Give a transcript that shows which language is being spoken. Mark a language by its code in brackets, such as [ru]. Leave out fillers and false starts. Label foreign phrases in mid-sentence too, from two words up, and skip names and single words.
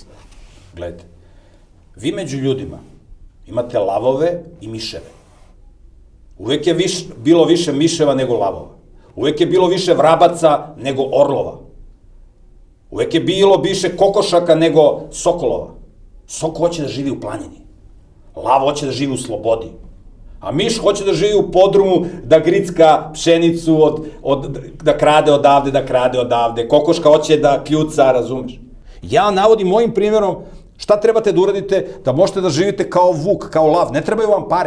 [sr] Гледайте, ви меѓу људима имате лавове и мишеве. Увек е било више мишева него лавова. Увек е било више врабаца него орлова. Увек е било више кокошака него соколова. Сокол hoće да живи у планини. Лав hoće да живи у слободи. A miš hoće da živi u podrumu, da gricka pšenicu, da krade odavde. Kokoška hoće da kljuca, razumeš? Ja navodim mojim primjerom šta trebate da uradite da možete da živite kao vuk, kao lav. Ne trebaju vam pare.